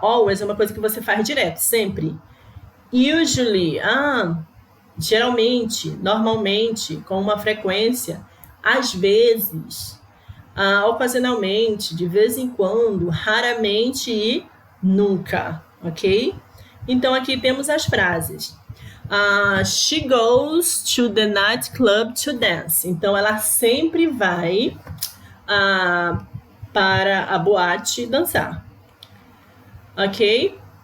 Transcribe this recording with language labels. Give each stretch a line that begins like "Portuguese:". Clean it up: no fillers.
Portuguese: Always é uma coisa que você faz direto, sempre. Usually, geralmente, normalmente, com uma frequência, às vezes, ocasionalmente, de vez em quando, raramente e nunca, ok? Então, aqui temos as frases.
English: She goes to the nightclub to dance.
Portuguese: Então, ela sempre vai para a boate dançar, ok?